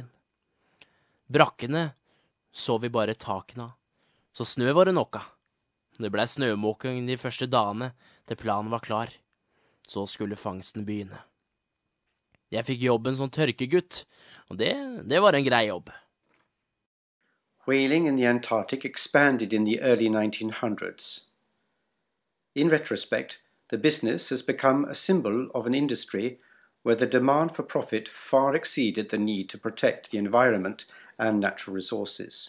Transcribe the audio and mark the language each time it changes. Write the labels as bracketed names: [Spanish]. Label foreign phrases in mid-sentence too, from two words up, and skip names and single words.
[Norwegian] Brakkene så vi bare takene av, så snø var det nok av. Det ble snømåking de første dagene til planen var klar. Så skulle fangsten begynne. Jeg fikk jobben som tørkegutt, og det var en grei jobb. [English] Whaling in the Antarctic expanded in the early 1900s. In retrospect, the business has become a symbol of an industry where the demand for profit far exceeded the need to protect the environment and natural resources.